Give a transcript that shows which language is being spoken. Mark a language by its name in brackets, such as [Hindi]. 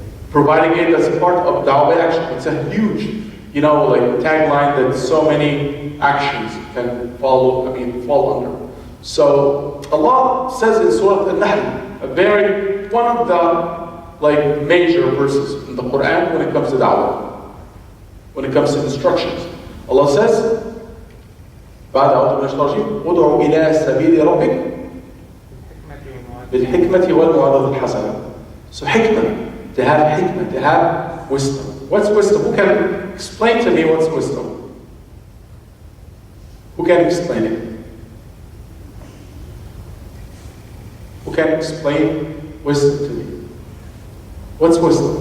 [English] Providing aid, that's part of da'wah action. It's a huge, tagline that so many actions can fall under. So Allah says in Surah Al-Nahl, one of the major verses in the Quran when it comes to da'wah, when it comes to instructions. Allah says, [Arabic] بعد أعوذ بالله من الشيطان الرجيم ادع إلى سبيل ربك بالحكمة والموعظة الحسنة. [English] So hikmah, to have hikmah, to have wisdom. What's wisdom? Who can explain to me what's wisdom? Who can explain it? Who can explain wisdom to me? What's wisdom?